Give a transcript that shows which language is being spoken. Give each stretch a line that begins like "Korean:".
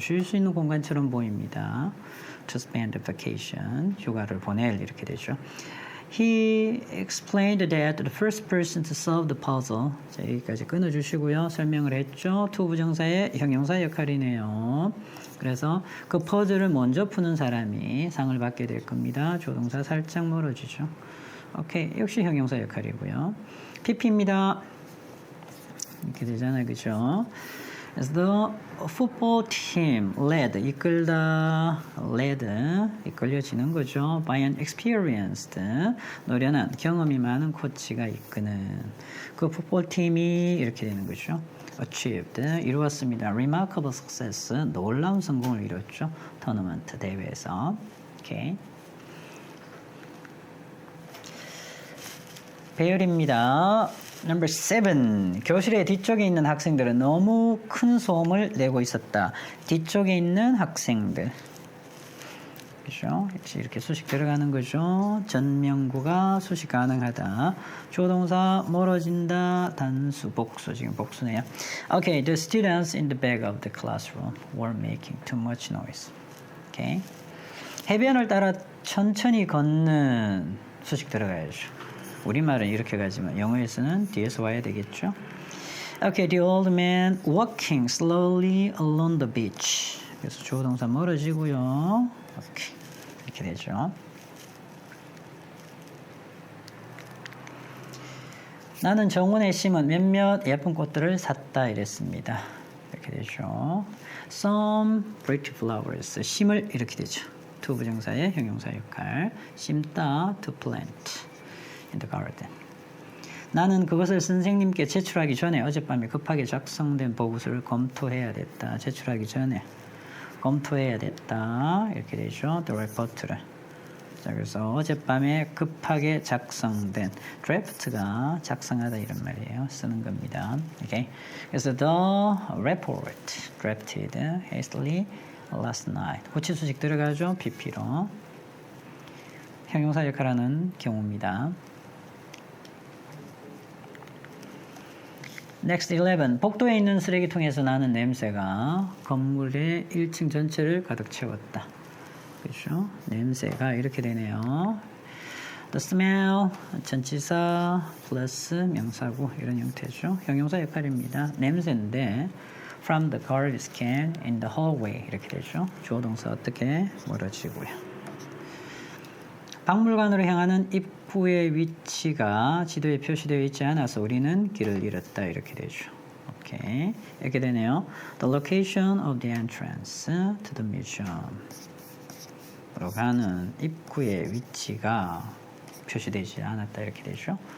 Korean: 쉴 수 있는 공간처럼 보입니다.
English: To spend a vacation.
Korean: 휴가를 보낼 이렇게 되죠.
English: He explained that the first person to solve the puzzle.
Korean: 자, 여기까지 끊어주시고요. 설명을 했죠. to 부정사의 형용사 역할이네요. 그래서 그 퍼즐을 먼저 푸는 사람이 상을 받게 될 겁니다. 조동사 살짝 멀어지죠. 오케이. 역시 형용사 역할이고요. pp입니다. 이렇게 되잖아요. 그죠?
English: As the football team led, 이끌다, led, 이끌려지는 거죠. By an experienced,
Korean: 노련한, 경험이 많은 코치가 이끄는 그 풋볼 팀이 이렇게 되는 거죠. Achieved, 이루었습니다.
English: Remarkable success,
Korean: 놀라운 성공을 이뤘죠. 토너먼트 대회에서. 오케이.
English: 배열입니다. Number 7.
Korean: 교실의 뒤쪽에 있는 학생들은 너무 큰 소음을 내고 있었다. 뒤쪽에 있는 학생들. 그죠? 이렇게 수식 들어가는 거죠. 전명구가 수식 가능하다. 조동사 멀어진다. 단수 복수. 지금 복수네요.
English: Okay, the students in the back of the classroom were making too much noise. Okay.
Korean: 해변을 따라 천천히 걷는 수식 들어가야죠. 우리말은 이렇게 가지만 영어에서는 뒤에서 와야 되겠죠.
English: Okay, the old man walking slowly along the beach.
Korean: 그래서 주어 동사 멀어지고요. 오케이. 이렇게 되죠. 나는 정원에 심은 몇몇 예쁜 꽃들을 샀다 이랬습니다. 이렇게 되죠.
English: Some pretty flowers.
Korean: 심을 이렇게 되죠. to 부정사의 형용사 역할.
English: 심다 to plant in the garden.
Korean: 나는 그것을 선생님께 제출하기 전에 어젯밤에 급하게 작성된 보고서를 검토해야 됐다. 제출하기 전에 검토해야 됐다. 이렇게 되죠.
English: The report
Korean: 를. 자, 그래서 어젯밤에 급하게 작성된 draft가 작성하다 이런 말이에요. 쓰는 겁니다. 오케이.
English: 그래서 the report drafted hastily last night.
Korean: 고치 수식 들어가죠. PP로. 형용사 역할하는 경우입니다.
English: Next 11.
Korean: 복도에 있는 쓰레기통에서 나는 냄새가 건물의 1층 전체를 가득 채웠다. 그렇죠? 냄새가 이렇게 되네요.
English: The smell,
Korean: 전치사 플러스 명사구 이런 형태죠. 형용사 역할입니다.
English: 냄새인데 from the garbage can in the hallway
Korean: 이렇게 되죠. 주어 동사 어떻게 멀어지고요. 박물관으로 향하는 입구의 위치가 지도에 표시되어 있지 않아서 우리는 길을 잃었다 이렇게 되죠. 오케이. 이렇게 되네요.
English: The location of the entrance to the museum.
Korean: 으로 가는 입구의 위치가 표시되지 않았다 이렇게 되죠.